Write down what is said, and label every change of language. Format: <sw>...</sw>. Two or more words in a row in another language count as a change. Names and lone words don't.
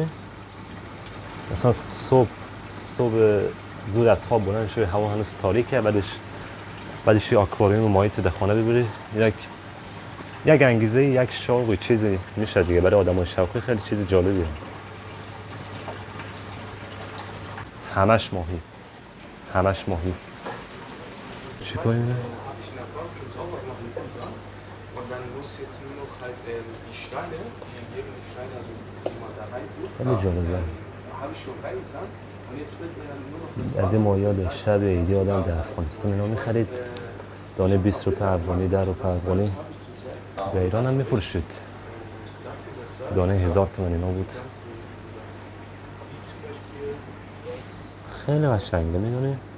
<fa>مثلا صبح زود از خواب بلند شوی، هوا هنوز تاریکه، بعدش یه آکواریوم ماهی تو خانه ببری، یک انگیزه، یک شوق چیزی میشه دیگه برای آدمای شوقی. خیلی چیز جالبیه. همش ماهی. چیکار اینه؟</fa> <de>Und dann muss jetzt nur noch halt die Steine, die jedem Stein, also die man da reintut,</de> <fa>خیلی جالبه.</fa> <de>habe ich schon reingetan. Und jetzt wird mir dann nur noch das</de> <fa>از این ماهی‌ها شب عیدی آدم در افغانستان اینا می‌خرید، دانه 20 روپیه افغانی، 10 روپیه افغانی. در ایران هم می‌فروشید، دانه 1000 تومان اینا بود. خیلی قشنگه میدونی؟</fa>